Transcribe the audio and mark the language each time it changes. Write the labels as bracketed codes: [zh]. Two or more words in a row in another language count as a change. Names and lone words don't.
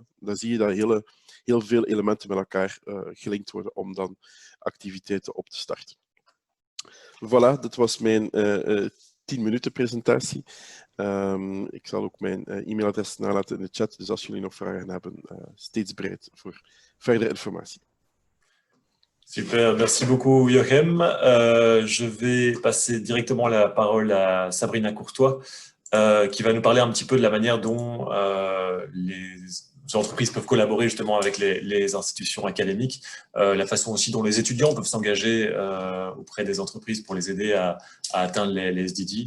[nl] Dan zie je dat heel veel elementen met elkaar gelinkt worden om dan activiteiten op te starten. Voilà, dit was mijn 10 minuten presentatie. Ik zal ook mijn e-mailadres nalaten in de chat, dus als jullie nog vragen hebben, steeds bereid voor verdere informatie. [fr] Super, merci beaucoup Jochem. Je vais passer directement la parole à Sabrina Courtois, qui va nous parler un petit peu de la manière dont les entreprises peuvent collaborer justement avec les institutions académiques, la façon aussi dont les étudiants peuvent s'engager auprès des entreprises pour les aider à atteindre les SDG.